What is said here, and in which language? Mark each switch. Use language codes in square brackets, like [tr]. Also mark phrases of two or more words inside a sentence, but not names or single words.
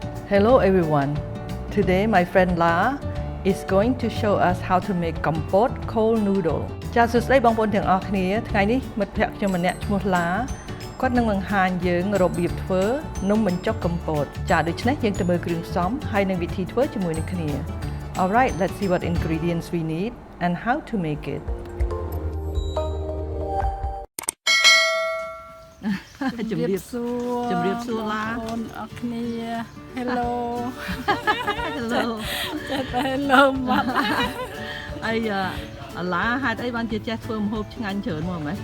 [en] Hello everyone. Today my friend La is going to show us how to make Kampot cold noodle. [km] ចាសសួស្តីបងប្អូនទាំងអស់គ្នាថ្ងៃនេះមិត្តភ័ក្តិខ្ញុំម្នាក់ឈ្មោះឡាគាត់នឹងបង្ហាញយើងរបៀបធ្វើនំបញ្ចុកកំពតចាដូច្នេះយើងទៅមើលគ្រឿងផ្សំហើយនិងវិធីធ្វើជាមួយនឹងគ្នា [en] Alright, let's see what ingredients we need and how to make it. [km] ជំរាបសួរឡាបងប្អូនអរគ្នា [en] Hello Hello [km] មកអាយឡាហេតុអីបានជាចេះធ្វើម្ហូបឆ្ងាញ់ច្រើនមកម៉េច